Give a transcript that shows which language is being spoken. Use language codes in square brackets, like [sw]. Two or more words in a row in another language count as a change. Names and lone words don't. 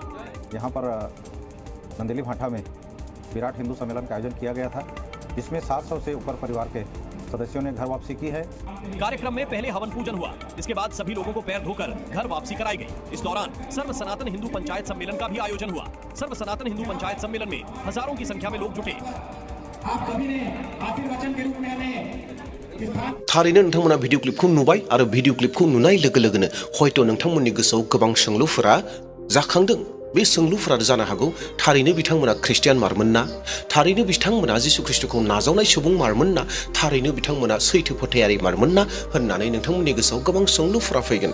[hi] यहाँ पर नंदेली भांटा में विराट हिंदू सम्मेलन का आयोजन किया गया था, जिसमें 700 से ऊपर परिवार के सदस्यों ने घर वापसी की है। कार्यक्रम में पहले हवन पूजन हुआ, इसके बाद सभी लोगों को पैर धोकर घर वापसी कराई गई। इस दौरान सर्व सनातन हिंदू पंचायत सम्मेलन का भी आयोजन हुआ। सर्व सनातन हिंदू पंचायत सम्मेलन में हजारों की संख्या में लोग जुटे। आप सभी ने आशीर्वचन के रूप में हमें [brx] थारैनो नोंथांमोना भिडिअ क्लिपखौ नुबाय आरो भिडिअ क्लिपखौ नुनाय लोगो लोगोनो हयथ' नोंथांमोननि गोसोआव गोबां सोंलुफोरा जाखांदों। बे सोंलुफोरा जानो हागौ थारैनो बिथांमोना ख्रिस्टियान मारमोन ना, थारैनो बिथांमोना जिसु ख्रिस्टखौ नाजावनाय सुबुं मारमोन ना, थारैनो बिथांमोना सैथो फोथायारि मारमोन ना होननानै नोंथांमोननि गोसोआव गोबां सोंलुफोरा फैगोन।